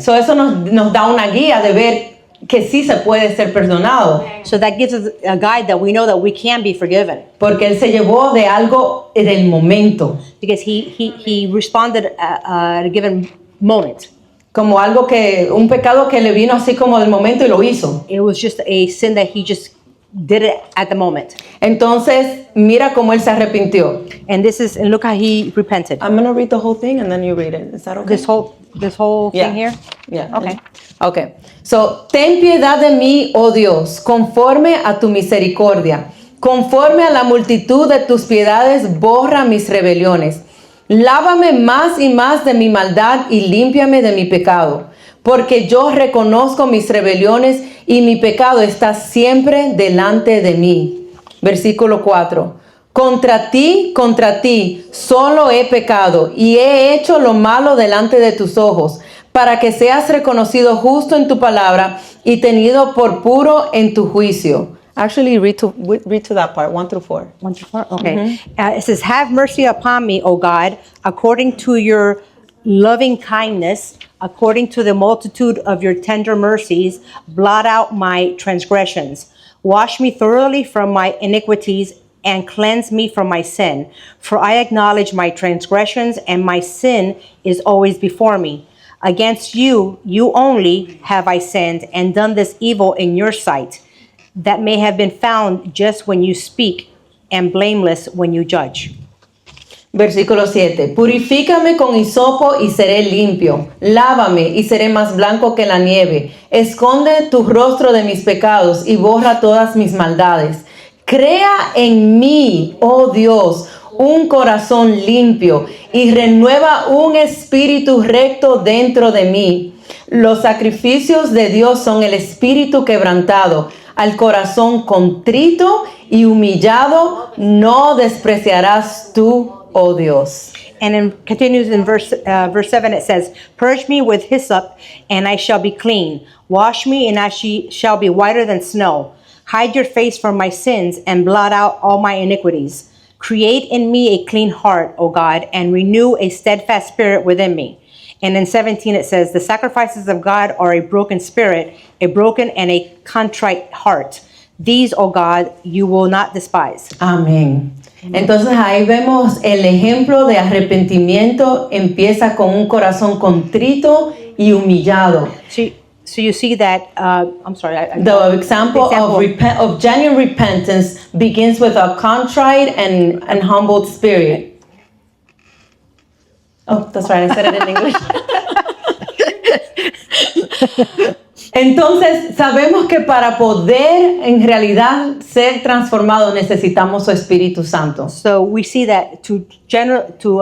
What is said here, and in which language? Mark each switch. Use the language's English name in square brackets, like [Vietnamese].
[Spanish] So eso nos da una guía de ver que sí se puede ser perdonado. [English] So that gives us a guide that we know that we can be forgiven. [Spanish] Porque Él se llevó de algo del momento. [English] Because he responded at a given moment. [Spanish] Como algo que, un pecado que le vino así como del momento y lo hizo. [English] It was just a sin that he just did it at the moment. [Spanish] Entonces, mira cómo Él se arrepintió. [English] And look how he repented. I'm going to read the whole thing and then you read it. Is that okay? This whole Yeah. thing here? Yeah. Okay. [Spanish] Okay. So, ten piedad de mí, oh Dios, conforme a tu misericordia. Conforme a la multitud de tus piedades, borra mis rebeliones. Lávame más y más de mi maldad y límpiame de mi pecado. Porque yo reconozco mis rebeliones y mi pecado está siempre delante de mí. Versículo 4. Contra ti, solo he pecado y he hecho lo malo delante de tus ojos, para que seas reconocido justo en tu palabra y tenido por puro en tu juicio. [English] Actually, read to that part, 1 through 4. 1 through 4? Okay. It says, have mercy upon me, O God, according to your loving kindness, according to the multitude of your tender mercies, blot out my transgressions. Wash me thoroughly from my iniquities and cleanse me from my sin. For I acknowledge my transgressions, and my sin is always before me. Against you only have I sinned and done this evil in your sight, that may have been found just when you speak and blameless when you judge. [Spanish] Versículo 7. Purifícame con hisopo y seré limpio. Lávame y seré más blanco que la nieve. Esconde tu rostro de mis pecados y borra todas mis maldades. Crea en mí, oh Dios, un corazón limpio y renueva un espíritu recto dentro de mí. Los sacrificios de Dios son el espíritu quebrantado. Al corazón contrito y humillado no despreciarás tú, oh Dios. [English] And then continues in verse 7, it says, purge me with hyssop, and I shall be clean. Wash me, and I shall be whiter than snow. Hide your face from my sins, and blot out all my iniquities. Create in me a clean heart, O God, and renew a steadfast spirit within me. And in 17 it says, the sacrifices of God are a broken spirit, a broken and a contrite heart. These, O God, you will not despise. [Spanish] Amén. Entonces ahí vemos el ejemplo de arrepentimiento empieza con un corazón contrito y humillado. [English] So you see that, I'm sorry. The example of genuine repentance begins with a contrite and humbled spirit. Oh, that's right, I said it in English. [Spanish] Entonces, sabemos que para poder en realidad ser transformados necesitamos su Espíritu Santo. [English] So we see that to genuinely